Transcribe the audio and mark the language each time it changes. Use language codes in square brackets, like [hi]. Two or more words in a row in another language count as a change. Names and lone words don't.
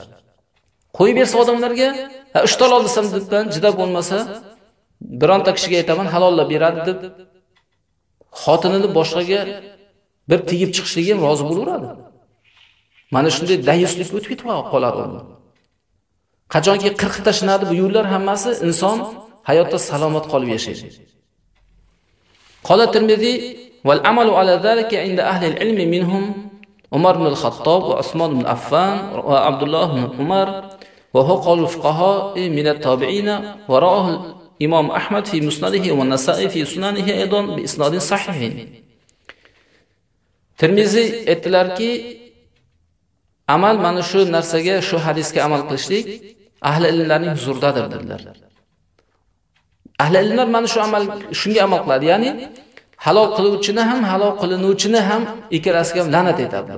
[uz] Qo'yib bersa odamlarga, 3 taloq desam debdan jida bo'lmasa, bironta kishiga aytaman halollab beradi deb xotinini boshqaga bir tegib chiqishligiga ham rozi bo'laveradi. Mana shunday dayuslik o'tib ketib qoladi unda. Qachonki qirqib tashlanadi bu yo'llar hammasi, inson hayotda salomat qolib yashaydi. [ar] قال الترمذي والعمل على ذلك عند أهل العلم منهم عمر بن الخطاب وعثمان بن عفان وعبد الله بن عمر وقول فقهاء من التابعين ورواه الإمام أحمد في مسنده والنسائي في سننه أيضا بإسناد صحيح. [uz] Tirmizi aytdilarki, amal mana shu narsaga, shu hadisga amal qilishlik ahli ilmlarning huzuridadir dedilar. Ahli ilmlar mana shu shunga amal qiladi, ya'ni halol qiluvchini ham, halol qilinuvchini ham ikkalasiga ham la'nat aytadilar.